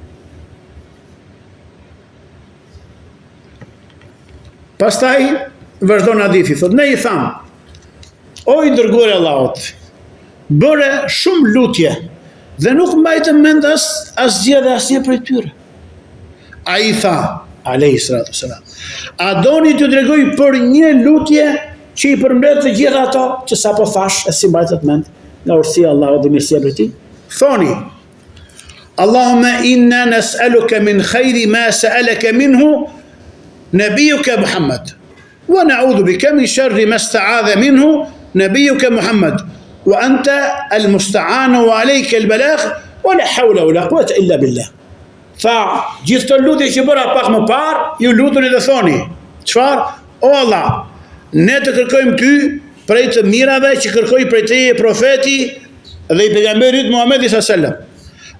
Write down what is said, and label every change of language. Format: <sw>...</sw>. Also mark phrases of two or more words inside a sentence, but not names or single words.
<sq>Pastaj vazhdon hadithi, thot, ne i tham, o i dërguari Allahut, bëre shumë lutje dhe nuk mbajtëm mend asgjë dhe asgjë prej tyre. A i tha,</sq> <ar>عليه الصلاة والسلام,</ar> <sq>a doni të tregoj për një lutje që i përmbledh të gjitha ato që sapo thash e si mbajtët mend nga urësia Allahut dhe mirësia prej tij? Thoni,</sq> <ar>اللهم إنا نسألك من خير ما سألك منه نبيك محمد ونعوذ بك من شر ما استعاذ منه نبيك محمد وأنت المستعان وعليك البلاغ ولا حول ولا قوة إلا بالله.</ar> <sq>Tha, gjithë të lutje që bëra pak më parë, ju lutuni dhe thoni, çfarë? O Allah, ne të kërkojmë ty prej të mirave që kërkoj prej teje profeti dhe i pejgamberit Muhamedi</sq> <ar>صلى الله عليه وسلم.</ar>